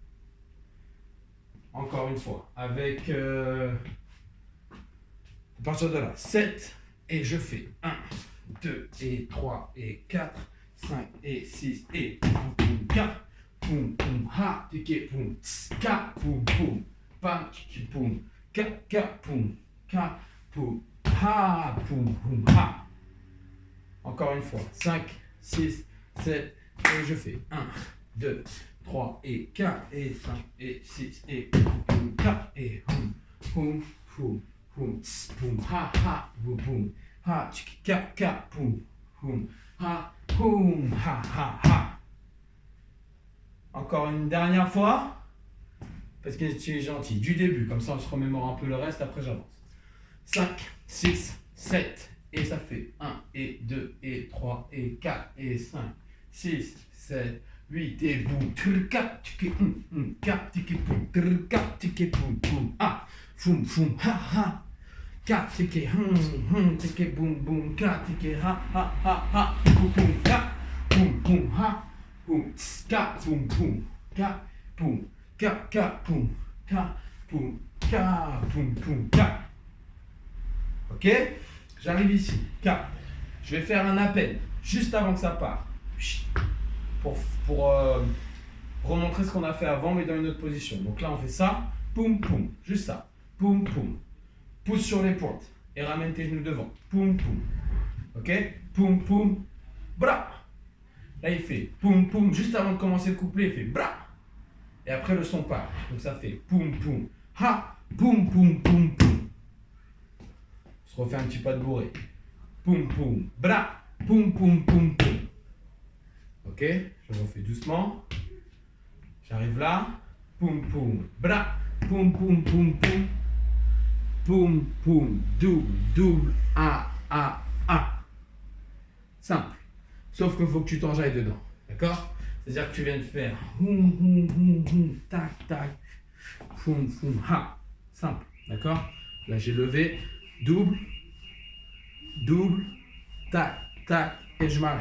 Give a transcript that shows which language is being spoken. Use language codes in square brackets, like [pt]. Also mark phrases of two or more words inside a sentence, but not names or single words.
[fr] Encore une fois, avec à partir de là, 7 et je fais 1, 2 et 3 et 4, 5 et 6 et boum, 4, boum, boum, ha, tiki, boum, ska, boum, boum, pam, tiki, boum, ka, boum, ka, boum. Ha, poum, poum, ha. Encore une fois. 5, 6, 7. Et je fais 1, 2, 3 et 4 et 5 et 6 et poum, 4 et poum, poum, poum, poum, poum, ha, ha, boum, poum, ha, tchiki, ka, poum, poum, ha, poum, ha, ha. Encore une dernière fois. Parce que tu es gentil. Du début. Comme ça, on se remémore un peu le reste. Après, j'avance. 5, 6, 7, et ça fait 1, et 2, et 3, et 4, et 5, 6, 7, 8, et boum, 4, tiki, 4, tiki, boum, 4, tiki, boum, boum, ah, foum, foum, ha, ha, 4, tiki, tiki, boum, boum, 4, tiki, ha, boum, boum, 4, boum, boum, ha, boum, 4, boum, boum, 4, boum, 4, boum, 4, boum, 4, boum, boum, 4. Ok, j'arrive ici. 4. Je vais faire un appel juste avant que ça parte. Pour remontrer ce qu'on a fait avant, mais dans une autre position. Donc là, on fait ça. Poum, poum. Juste ça. Poum, poum. Pousse sur les pointes. Et ramène tes genoux devant. Poum, poum. Ok, poum, poum. Bra. Là, il fait poum, poum. Juste avant de commencer le couplet, il fait bra. Et après, le son part. Donc ça fait poum, poum. Ha. Poum, poum, poum, poum. On se refait un petit pas de bourré. Poum, poum, bra, poum, poum, poum, poum. Ok, je refais doucement. J'arrive là. Poum, poum, bra, poum, poum, poum, poum. Poum, poum, double, a. Simple. Sauf qu'il faut que tu t'enjailles dedans. D'accord? C'est-à-dire que tu viens de faire tac, tac, poum, poum, ha. Simple. D'accord? Là, j'ai levé. Double, tac, tac, et je m'arrête.